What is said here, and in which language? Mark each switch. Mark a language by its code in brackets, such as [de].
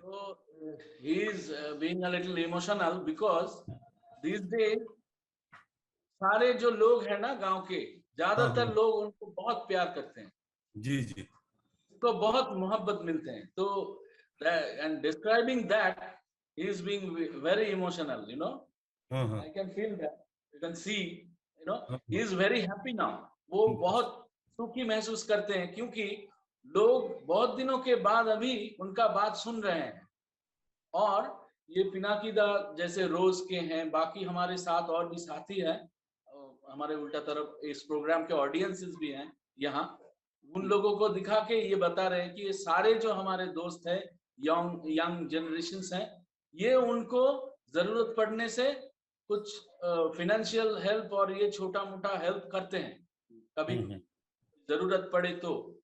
[en] So he is being a little emotional because these days [hi] सारे जो लोग हैं ना गांव के, ज्यादातर लोग उनको बहुत प्यार करते हैं, जी जी, उनको बहुत मोहब्बत मिलते हैं। [en] तो and describing that, he is being very emotional, you know. I can feel that, you can see, you know, he is very happy now. [hi] वो बहुत सुखी महसूस करते हैं क्योंकि लोग बहुत दिनों के बाद अभी उनका बात सुन रहे हैं। और ये पिनाकीदा जैसे रोज के हैं, बाकी हमारे साथ और भी साथी हैं, हमारे उल्टा तरफ इस प्रोग्राम के ऑडियंसेस भी हैं यहाँ, उन लोगों को दिखा के ये बता रहे हैं कि ये सारे जो हमारे दोस्त हैं, यंग जनरेशंस हैं, ये उनको जरूरत पड़ने से कुछ फाइनेंशियल हेल्प और ये छोटा मोटा हेल्प करते हैं, कभी जरूरत पड़े तो।